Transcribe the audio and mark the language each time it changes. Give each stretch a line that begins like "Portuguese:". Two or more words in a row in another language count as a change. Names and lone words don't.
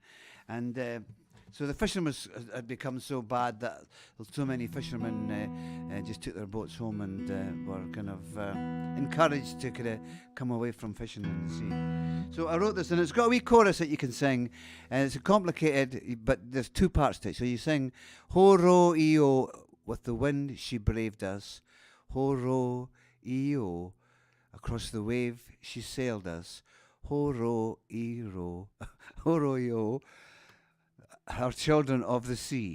English: And so the fishing had become so bad that so many fishermen just took their boats home and were kind of encouraged to kind of come away from fishing in the sea. So I wrote this, and it's got a wee chorus that you can sing, and it's complicated, but there's two parts to it. So you sing, "Ho ro e-o, with the wind she braved us. Ho ro e-o, across the wave she sailed us. Ho ro e-ro, ho ro e-o, our children of the sea."